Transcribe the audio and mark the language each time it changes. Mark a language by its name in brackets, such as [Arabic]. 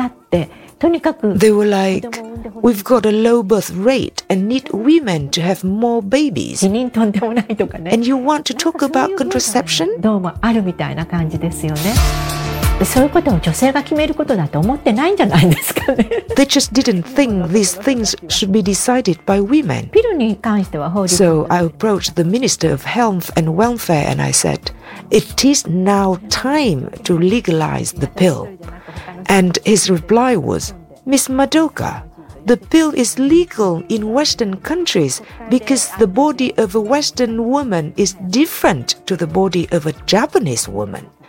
[English] They were like,We've got a low birth rate and need women to have more babies. And you want to talk about contraception? [Japanese] どうもあるみたいな感じですよね。そういうことを女性が決めることだと思ってないんじゃないですかね。 [English] They just didn't think these things should be decided by women. [Japanese] ピルに関しては法律。 [English] So I approached the Minister of Health and Welfare and I said, It is now time to legalize the pill. And his reply was, Miss Madoka,The pill is legal in Western countries because the body of a Western woman is different to the body of a Japanese woman.